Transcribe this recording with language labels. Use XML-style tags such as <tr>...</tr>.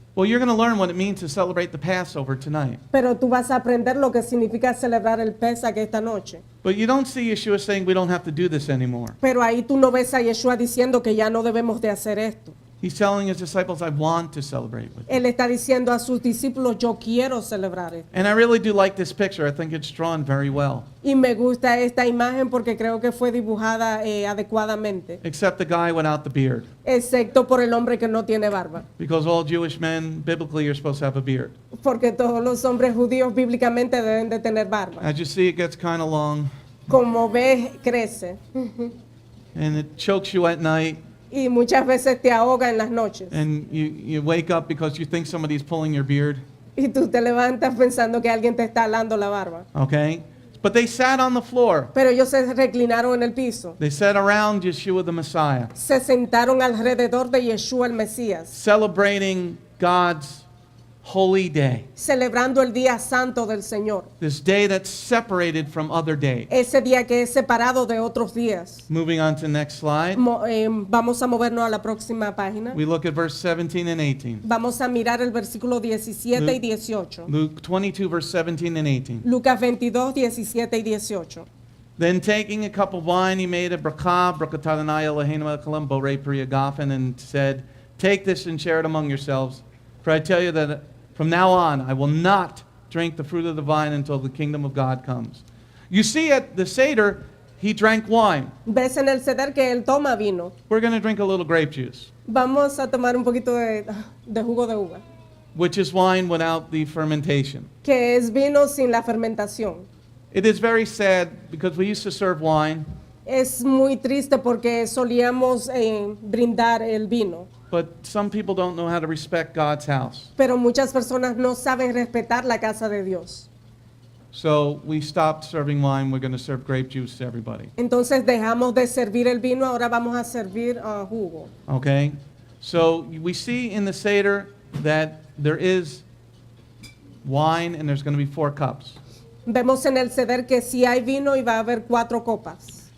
<en>Well, you're going to learn what it means to celebrate the Passover tonight.</en> <es>Pero tú vas a aprender lo que significa celebrar el Pesach esta noche.</es> <en>But you don't see Yeshua saying we don't have to do this anymore.</en> <es>Pero ahí tú no ves a Yeshua diciendo que ya no debemos de hacer esto.</es> <en>He's telling his disciples, I want to celebrate with you.</en> <es>Él está diciendo a sus discípulos, yo quiero celebrar esto.</es> <en>And I really do like this picture. I think it's drawn very well.</en> <es>Y me gusta esta imagen porque creo que fue dibujada adecuadamente.</es> <en>Except the guy without the beard.</en> <es>Excepto por el hombre que no tiene barba.</es> <en>Because all Jewish men, biblically, are supposed to have a beard.</en> <es>Porque todos los hombres judíos bíblicamente deben de tener barba.</es> <en>As you see, it gets kind of long.</en> <es>Como ves, crece.</es> <en>And it chokes you at night.</en> <es>Y muchas veces te ahoga en las noches.</es> <en>And you wake up because you think somebody's pulling your beard.</en> <es>Y tú te levantas pensando que alguien te está alando la barba.</es> <en>Okay? But they sat on the floor.</en> <es>Pero ellos se reclinaron en el piso.</es> <en>They sat around Yeshua the Messiah,</en> <es>Se sentaron alrededor de Yeshua el Mesías,</es> <en>celebrating God's holy day.</en> <es>celebrando el día santo del Señor.</es> <en>This day that's separated from other days.</en> <es>Ese día que es separado de otros días.</es> <en>Moving on to the next slide.</en> <es>Vamos a movernos a la próxima página.</es> <en>We look at verse 17 and 18.</en> <es>Vamos a mirar el versículo 17 y 18.</es> <en>Luke 22, verse 17 and 18.</en> <es>Lucas 22, 17 y 18.</es> <en>Then taking a cup of wine, he made a bracha,</en> <he>brakatanai Eloheinu Elohim borei pri hagafen,</he> <en>and said, take this and share it among yourselves. For I tell you that from now on, I will not drink the fruit of the vine until the kingdom of God comes. You see at the Seder, he drank wine.</en> <es>Ves en el ceder que él toma vino.</es> <en>We're going to drink a little grape juice,</en> <es>Vamos a tomar un poquito de jugo de uva,</es> <en>which is wine without the fermentation.</en> <es>que es vino sin la fermentación.</es> <en>It is very sad because we used to serve wine,</en> <es>Es muy triste porque solíamos brindar el vino,</es> <en>but some people don't know how to respect God's house.</en> <es>pero muchas personas no saben respetar la casa de Dios.</es> <en>So we stopped serving wine. We're going to serve grape juice to everybody.</en> <es>Entonces dejamos de servir el vino, ahora vamos a servir jugo.</es> <en>Okay? So we see in the Seder that there is wine and there's going to be 4 cups.</en> <es>Vemos en el ceder que sí hay vino y va a haber 4 copas.</es>